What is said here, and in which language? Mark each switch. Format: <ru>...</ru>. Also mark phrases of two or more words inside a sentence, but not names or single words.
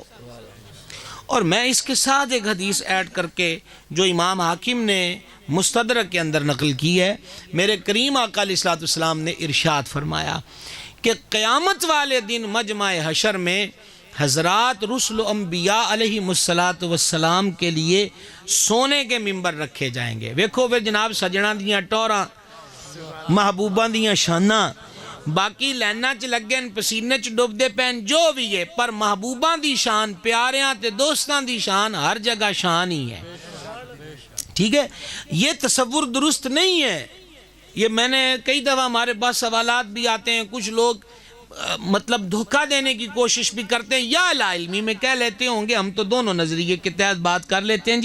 <ur>اور میں اس کے ساتھ ایک حدیث ایڈ کر کے جو امام حاکم نے مستدرک کے اندر نقل کی ہے، میرے کریم آقا علیہ الصلوۃ والسلام نے ارشاد فرمایا کہ قیامت والے دن مجمع حشر میں حضرات رسل و انبیاء علیہ السلام کے لیے سونے کے ممبر رکھے جائیں گے۔</ur> <pa>ویکھو پھر جناب سجنا دیاں ٹوراں، محبوباں دیاں شاناں، باقی لیناں چ لگے پسینے چ ڈوبدے پین جو بھی ہے، پر محبوباں دی شان، پیاریاں تے دوستاں دی شان ہر جگہ شان ہی ہے، ٹھیک ہے؟</pa> <ur>یہ تصور درست نہیں ہے۔ یہ میں نے کئی دفعہ ہمارے پاس سوالات بھی آتے ہیں، کچھ لوگ مطلب دھوکہ دینے کی کوشش بھی کرتے ہیں، یا لا علمی میں کہہ لیتے ہوں گے، ہم تو دونوں نظریے کے تحت بات کر لیتے ہیں جی۔</ur>